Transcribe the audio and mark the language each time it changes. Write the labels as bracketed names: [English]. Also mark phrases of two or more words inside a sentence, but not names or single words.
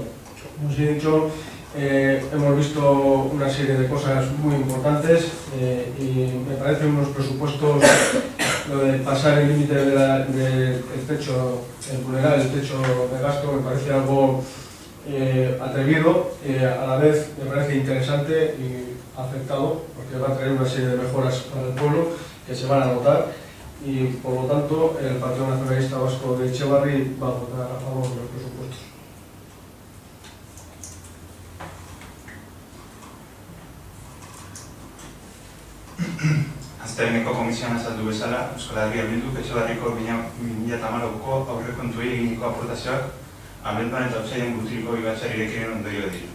[Spanish] Como os he dicho, hemos visto una serie de cosas muy importantes y me parecen unos presupuestos, lo de pasar el límite del techo, el vulnerar el techo de gasto, me parece algo atrevido, a la vez me parece interesante y aceptado, porque va a traer una serie de mejoras para el pueblo que se van a notar y por lo tanto el Partido Nacionalista Vasco de Etxebarri va a votar a favor de los presupuestos. [Basque] Azkeneko komisioan azaldu bezala, Euskal Herria Bilduk Etxebarriko 2014ko aurrekontuei eginiko aportazioak abenduan eta otsailean Butriko ibatzari irekiren ondorio dira.